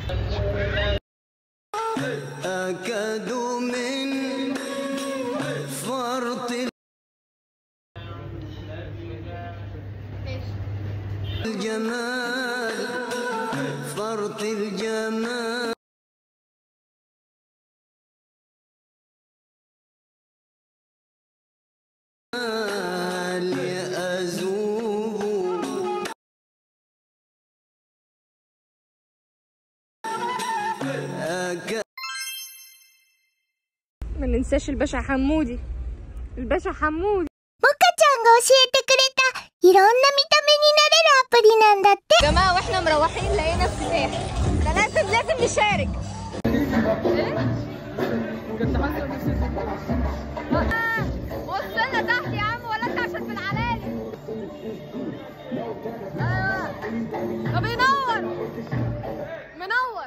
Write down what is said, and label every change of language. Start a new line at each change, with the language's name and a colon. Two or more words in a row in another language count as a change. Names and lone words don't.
Arabic: أكادوا من فرط الجمال فرط الجمال يأذوب ما ننساش الباشا حمودي. الباشا حمودي
Japanese: モカちゃんが教えてくれたいろんな見た目になれるアプリなんだって。
Arabic: يا جماعة واحنا مروحين لقينا افتتاح. ده لازم نشارك. ايه؟ وصلنا تحت يا عم ولا انت عشان في العلالي؟ طب منور.